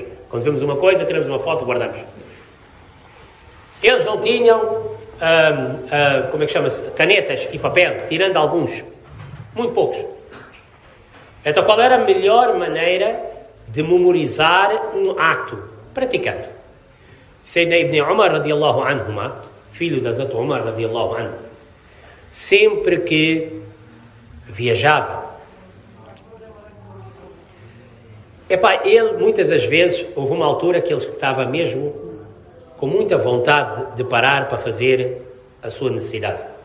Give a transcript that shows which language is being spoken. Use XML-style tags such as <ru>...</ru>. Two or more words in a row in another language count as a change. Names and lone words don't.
<pt>Quando vemos uma coisa, tiramos uma foto e guardamos. Eles não tinham, como é que chama-se, canetas e papel, tirando alguns. Muito poucos. Então, qual era a melhor maneira de memorizar um ato? Praticando. Sayyidina Ibn Umar</pt> <ar>رضي الله عنهما,</ar> <pt>filho de Hazrat Umar</pt> <ar>رضي الله عنه,</ar> <pt>sempre que viajava, ele muitas das vezes, houve uma altura que ele estava mesmo com muita vontade de parar para fazer a sua necessidade.</pt>